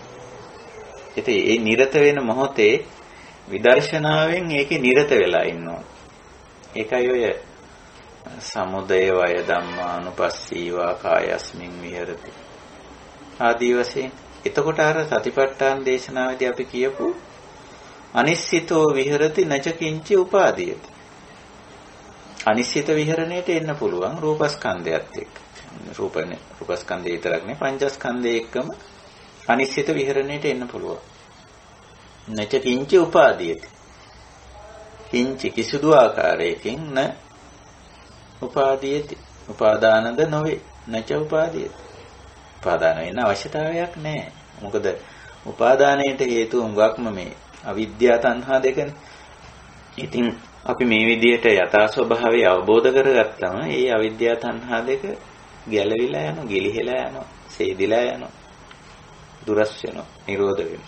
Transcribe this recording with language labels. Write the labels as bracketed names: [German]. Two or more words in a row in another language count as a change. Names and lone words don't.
[Sinhala] ඉතින් මේ නිරත වෙන මොහොතේ විදර්ශනාවෙන් ඒකේ නිරත වෙලා ඉන්නවා. ඒකයි ඔය [Pali] සමුදය වය ධම්මානුපස්සීවා කායස්මින් විහෙරති [Sinhala] ආදී වශයෙන්. එතකොට අර සතිපට්ඨාන දේශනාවේදී අපි කියපු [Pali] අනිශ්චිතෝ විහෙරති නච කිංචි උපාදීයති. [Sinhala] අනිශ්චිත විහරණයට එන්න පුළුවන් රූපස්කන්ධයත් එක්ක. රූපස්කන්ධය විතරක් නෙවෙයි පංචස්කන්ධය එක්කම අනිශ්චිත විහරණයට එන්න පුළුවන්. [Pali] නච කිංච උපාදීයති. [Sinhala] කිංචි කිසිදු ආකාරයකින් න උපාදීයති. උපාදානද නොවේ. [Pali] නච උපාදීයති. [Sinhala] උපාදාන වෙන්න අවශ්‍යතාවයක් නැහැ. මොකද උපාදානයට හේතුව හුඟක්ම මේ අවිද්‍යාව තණ්හා දෙකනේ. ඉතින් අපි මේ විදිහට යථා ස්වභාවය අවබෝධ කරගත්තම ඒ අවිද්‍යාව තණ්හා දෙක ගැලවිලා යනවා, ගිලිහිලා යනවා, සේදිලා යනවා, දුරස් වෙනවා, නිරෝධ වෙනවා.